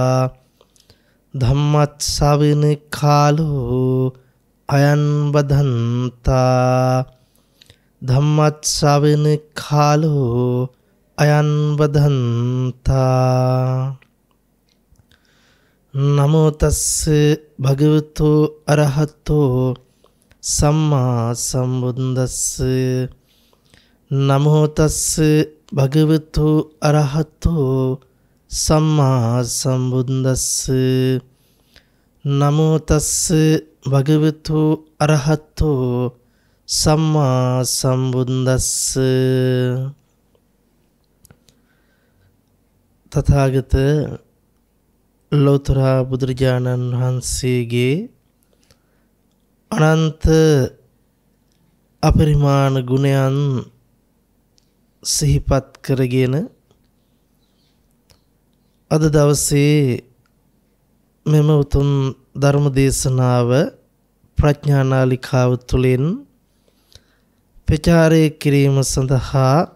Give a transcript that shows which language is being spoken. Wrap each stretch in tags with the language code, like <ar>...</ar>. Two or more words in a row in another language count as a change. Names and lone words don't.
<pi>धम्मत्सविन कालो अयं बधन्ता धम्मत्सविन कालो अयं बधन्ता। नमो तस्से भगवतो अरहतो सम्मा सम्बुद्धस्से नमो तस्से भगवतो अरहतो सम्मा सम्बुद्धस्से नमो तस्से भगवतो अरहतो सम्मा सम्बुद्धस्से।</pi> <si>तथागत ලෝතර බුදුරජාණන් වහන්සේගේ අනන්ත අපරිමාණ ගුණයන් සිහිපත් කරගෙන අද දවසේ මෙම උතුම් ධර්ම දේශනාව ප්‍රඥා නාලිකාව තුළින් ප්‍රචාරය කිරීම සඳහා</si>